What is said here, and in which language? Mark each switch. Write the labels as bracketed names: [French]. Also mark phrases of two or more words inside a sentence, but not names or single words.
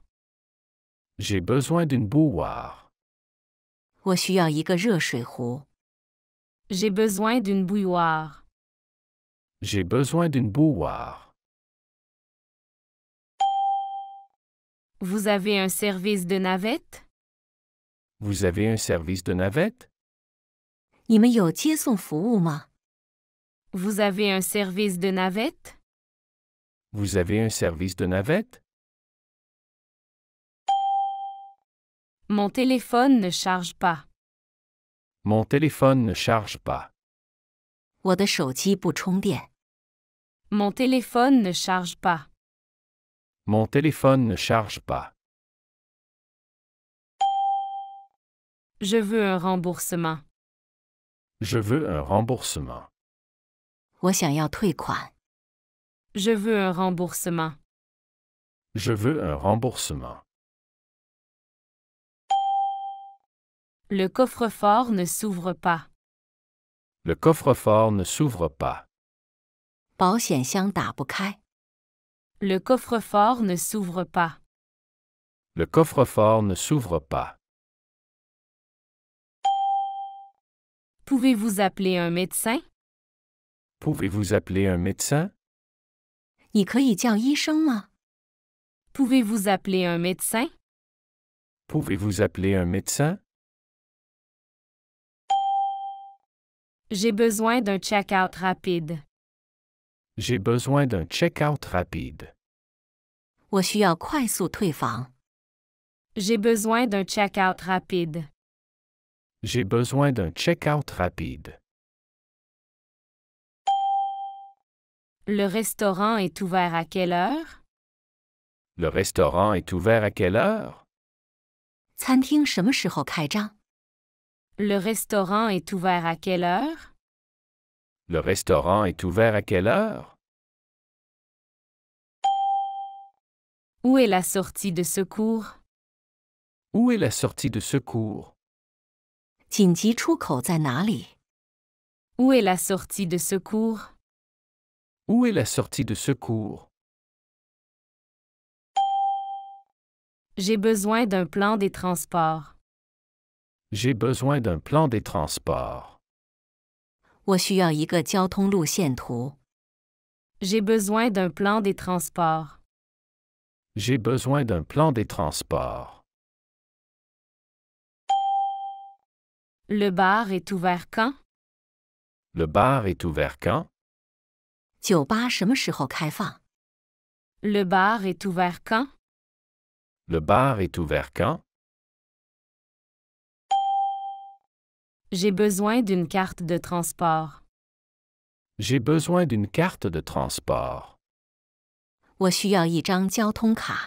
[French] J'ai besoin d'une bouilloire. [Chinese] 我需要一个热水壶。 [French] J'ai besoin d'une bouilloire. J'ai besoin d'une bouilloire. Vous avez un service de navette? Vous avez un service de navette? [Chinese] 你们有接送服务吗？ [French] Vous avez un service de navette? Vous avez un service de navette? Mon téléphone ne charge pas. Mon téléphone ne charge pas. [Chinese] 我的手机不充电。 [French] Mon téléphone ne charge pas. Mon téléphone ne charge pas. Je veux un remboursement. Je veux un remboursement. [Chinese] 我想要退款。 [French] Je veux un remboursement. Je veux un remboursement. Le coffre-fort ne s'ouvre pas. Le coffre-fort ne s'ouvre pas. [Chinese] 保险箱打不开。 [French] Le coffre-fort ne s'ouvre pas. Le coffre-fort ne s'ouvre pas. Pouvez-vous appeler un médecin? Pouvez-vous appeler un médecin? [Chinese] 你可以叫医生吗？ [French] Pouvez-vous appeler un médecin? Pouvez-vous appeler un médecin? J'ai besoin d'un check-out rapide. J'ai besoin d'un check-out rapide. [Chinese] 我需要快速退房。 [French] J'ai besoin d'un check-out rapide. J'ai besoin d'un check-out rapide. Le restaurant est ouvert à quelle heure? Le restaurant est ouvert à quelle heure? [Chinese] 餐厅什么时候开张？ [French] Le restaurant est ouvert à quelle heure? Le restaurant est ouvert à quelle heure? Où est la sortie de secours? Où est la sortie de secours? [Chinese] 紧急出口在哪里？ [French] Où est la sortie de secours? Où est la sortie de secours? J'ai besoin d'un plan des transports. J'ai besoin d'un plan des transports. [Chinese] 我需要一个交通路线图。 [French] J'ai besoin d'un plan des transports. J'ai besoin d'un plan des transports. Le bar est ouvert quand? Le bar est ouvert quand? [Chinese] 酒吧什么时候开放？ [French] Le bar est ouvert quand? Le bar est ouvert quand? J'ai besoin d'une carte de transport. J'ai besoin d'une carte de transport. [Chinese] 我需要一张交通卡。